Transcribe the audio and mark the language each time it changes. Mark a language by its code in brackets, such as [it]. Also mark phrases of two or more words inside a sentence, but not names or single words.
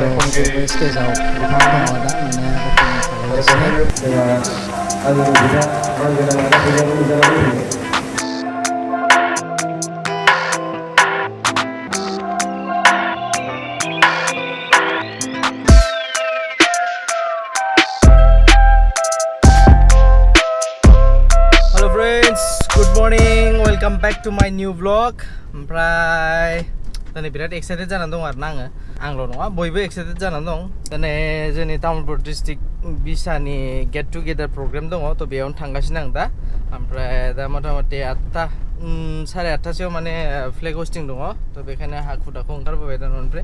[brx] गासैबो स्टेजाव बिफां दङ दा माने ओपनिं खालामगासिनो। [en] Good morning, welcome back to my new vlog. [brx] ओमफ्राय दिनै बिराद एक्साइटेड जानानै दं आरोना आंल' नङा बयबो एक्साइटेड जानानै दं। दिनै जोंनि तामुलपुर डिस्ट्रिक्ट बिसानि [en] get together program [brx] दङ थ' बेयावनो थांगासिनो आं दा। ओमफ्राय दा मथा-मथि 8टा 8:30सोआव माने [en] flag hoisting [brx] दङ थ' बेखायनो हाखु दाखु ओंखारबोबाय दा न'निफ्राय।